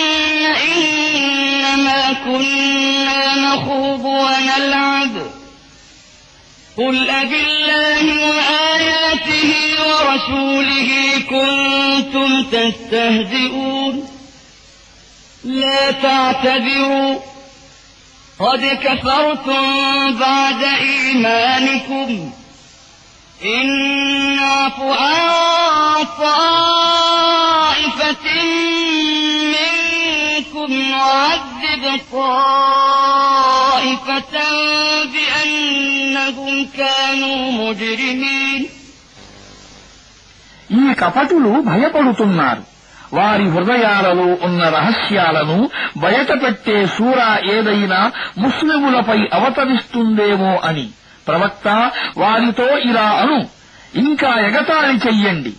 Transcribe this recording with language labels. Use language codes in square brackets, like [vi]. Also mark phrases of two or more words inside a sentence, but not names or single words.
[ar] إنما كنا نخوض ونلعب قل أبالله وآياته ورسوله كنتم تستهزئون لا تعتذروا قد كفرتم بعد إيمانكم إن نعف عن طائفة منكم نعذب طائفة بأنهم كانوا مجرمين. [te] ఈ కపటులు భయపడుతున్నారు. వారి హృదయాలలో ఉన్న రహస్యాలను బయటపెట్టే సూరా ఏదైనా ముస్లిములపై అవతరిస్తుందేమో అని. ప్రవక్త, వారితో ఇలా అను, ఇంకా ఎగతాళి చెయ్యండి.